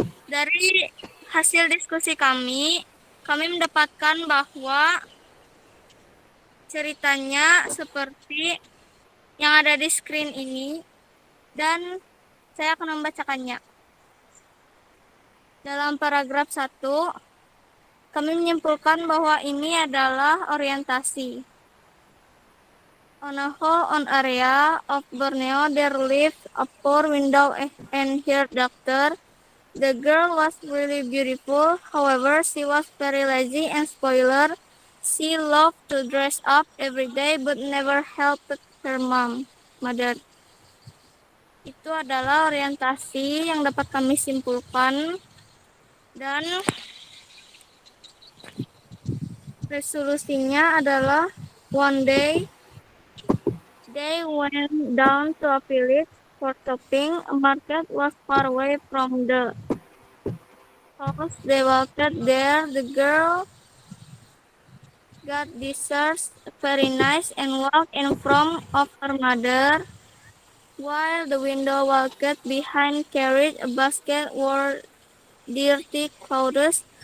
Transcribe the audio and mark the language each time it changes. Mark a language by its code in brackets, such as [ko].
[id] Dari hasil diskusi kami mendapatkan bahwa ceritanya seperti yang ada di screen ini, dan saya akan membacakannya. Dalam paragraf 1, kami menyimpulkan bahwa ini adalah orientasi. [en] On a whole area of Borneo, there lived a poor widow and her daughter. The girl was really beautiful, however, she was very lazy and spoiler. She loved to dress up every day but never helped her mother. [id] Itu adalah orientasi yang dapat kami simpulkan, dan resolusinya adalah [en] one day they went down to a village for shopping. A market was far away from the house. They walked there. The girl got desserts, very nice, and walked in front of her mother, while the window walked behind carried a basket or dirty clothes.